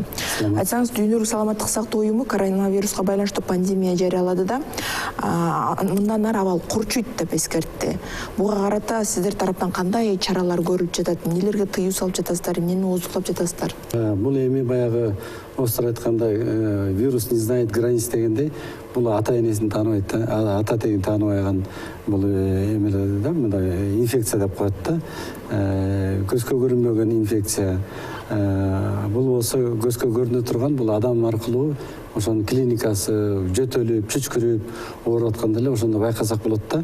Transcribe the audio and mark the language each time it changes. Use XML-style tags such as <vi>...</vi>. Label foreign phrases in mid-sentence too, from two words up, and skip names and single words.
<ky>Айтсаңыз, Дүйнөлүк саламаттык сактоо уюму коронавируска байланыштуу пандемия жарыялады да, мындан ары абал курчуйт деп эскертти. Буга карата сиздер тараптан кандай чаралар көрүлүп жатат? Нелерге тыюу салып жатасыздар? Эмнени ооздуктап жатасыздар? Бул эми баягы осылар айткандай</ky> <ru>вирус не знает границ</ru> <ky>дегендей, бул ата энесин тааныбайт да, ата тегин тааныбайган бул эмелер да, мындай инфекция деп коет да. Көзгө көрүнбөгөн инфекция. Бул болсо көзгө көрүнө турган, бул адам аркылуу ошонун клиникасы жөтөлүп, чүчкүрүп, ооруп атканда эле ошондо байкасак болот да.</ky>